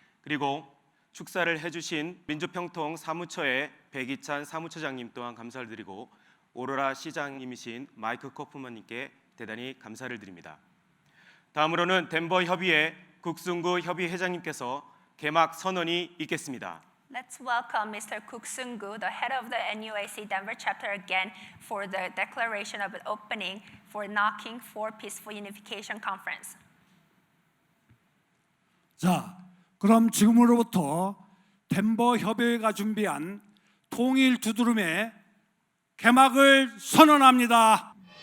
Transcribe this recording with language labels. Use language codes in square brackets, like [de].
[ko] 그리고 축사를 해주신 민주평통 사무처의 백이찬 사무처장님 또한 감사를 드리고 오로라 시장님이신 마이크 코프먼님께 대단히 감사를 드립니다. 다음으로는 덴버 협의회 국승구 협의회장님께서 개막 선언이 있겠습니다. [en] Let's welcome Mr. Kook Sung-gu, the head of the NUAC Denver chapter again for the declaration of an opening for Knocking for Peaceful Unification Conference. [ko] 자, 그럼 지금으로부터 덴버 협의회가 준비한 통일 두드름의 개막을 선언합니다.